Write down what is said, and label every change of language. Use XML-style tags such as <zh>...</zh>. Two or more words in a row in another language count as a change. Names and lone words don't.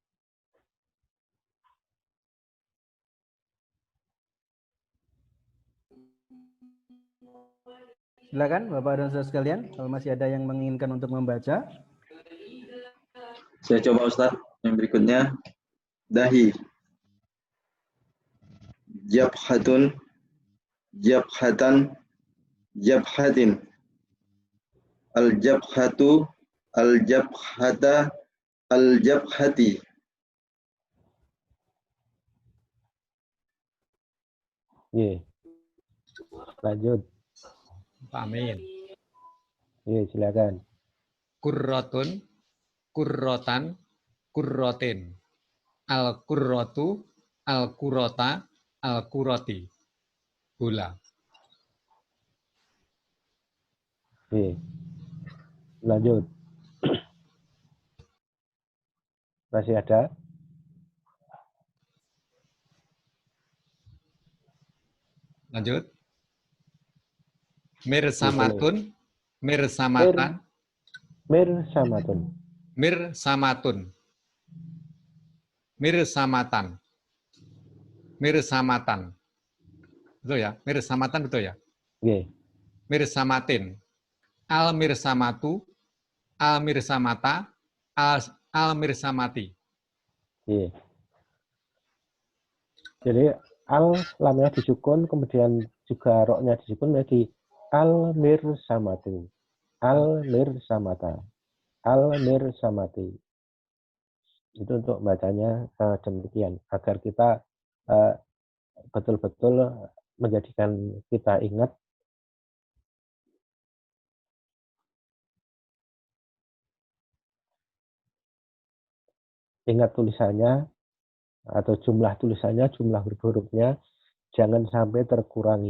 <id>Silakan Bapak dan Saudara sekalian, kalau masih ada yang menginginkan untuk membaca. Saya coba Ustaz, yang berikutnya. Dahi.</id> <ar>Jabhatun. جبهةً. جبهةٍ. الجبهةُ. الجبهةَ. Al-jabhati.</ar> <id>Ye. Lanjut. Pak Amin. Ye, silakan.</id> <ar>كرةٌ، كرةً، كرةٍ. الكرةُ، الكرةَ، الكرةِ.</ar> <id>Bola. Ye. Lanjut. Masih ada? Lanjut.</id> <ar>مرسمةٌ، مرسمةً. Mirsamatun. مرسمةٌ. مرسمةً. Mirsamatan.</ar> <id>Betul ya? Mirsamatan betul ya? Oke.</id> <ar>Mirsamatin. المرسمةُ، المرسمةَ، المرسمةِ.</ar> <id>Iya. Jadi al lamnya disukun, kemudian juga roknya disukun menjadi</id> <ar>المرسمةُ، المرسمةَ، المرسمةِ.</ar> <id>Itu untuk bacanya demikian agar kita betul-betul menjadikan kita ingat tulisannya atau jumlah tulisannya, jumlah huruf-hurufnya jangan sampai terkurangi.</id>